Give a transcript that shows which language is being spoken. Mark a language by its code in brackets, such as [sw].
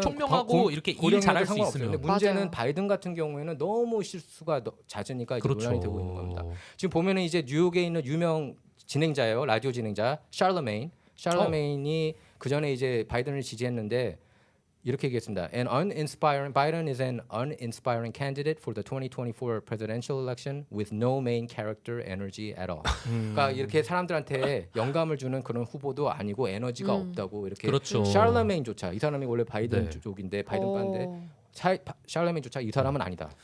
[ko] 총명하고 이렇게 일 잘할 수 있으면. 근데 문제는 맞아요. 바이든 같은 경우에는 너무 실수가 잦으니까 이제 그렇죠. 논란이 되고 있는 겁니다. 지금 보면은 이제 뉴욕에 있는 유명 진행자예요. 라디오 진행자 샬러메인. 샬러메인이 그 전에 이제 바이든을 지지했는데 이렇게 얘기했습니다. [en] Biden is an uninspiring candidate for the 2024 presidential election with no main character energy at all. [ko] 그러니까 이렇게 사람들한테 영감을 주는 그런 후보도 아니고 에너지가 없다고 이렇게 그렇죠. 샬러메인조차 이 사람이 원래 바이든 네. 쪽인데 바이든 반대 샬레멘조차 이 사람은 아니다.